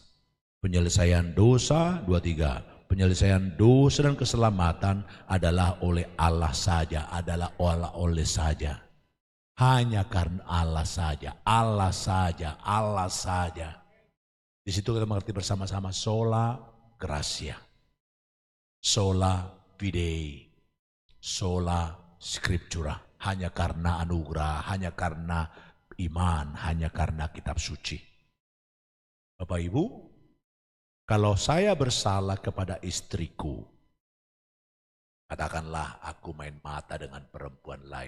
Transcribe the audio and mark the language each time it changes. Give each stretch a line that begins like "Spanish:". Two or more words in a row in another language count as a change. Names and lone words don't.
Indonesian: Penyelesaian dosa, 2-3. Penyelesaian dosa dan keselamatan adalah oleh Allah saja, adalah oleh saja. Hanya karena Allah saja, Allah saja, Allah saja. Di situ kita mengerti bersama-sama
Latin: sola gratia, sola fide, sola scriptura.
Indonesian: Hanya karena anugerah, hanya karena iman, hanya karena kitab suci. Bapak Ibu, kalau saya bersalah kepada istriku, katakanlah aku main mata dengan perempuan lain.